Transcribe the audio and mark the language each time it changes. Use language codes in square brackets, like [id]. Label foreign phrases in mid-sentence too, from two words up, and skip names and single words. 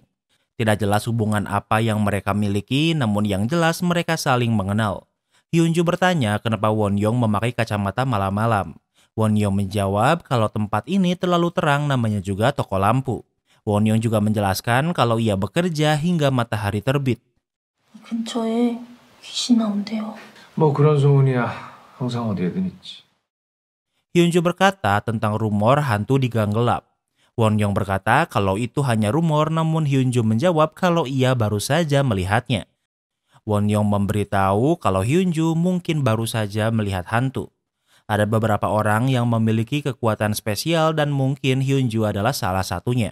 [id] Tidak jelas hubungan apa yang mereka miliki, namun yang jelas mereka saling mengenal. Hyun Ju bertanya kenapa Won Young memakai kacamata malam-malam. Won Young menjawab kalau tempat ini terlalu terang, namanya juga toko lampu. Won Young juga menjelaskan kalau ia bekerja hingga matahari terbit. [ko] 근처에 귀신 나온대요. 뭐 그런 소문이야 항상 어디에든 있지. [id] Hyun Ju berkata tentang rumor hantu di gang gelap. Won Young berkata kalau itu hanya rumor, namun Hyun Ju menjawab kalau ia baru saja melihatnya. Won Young memberitahu kalau Hyun Ju mungkin baru saja melihat hantu. Ada beberapa orang yang memiliki kekuatan spesial dan mungkin Hyun Ju adalah salah satunya.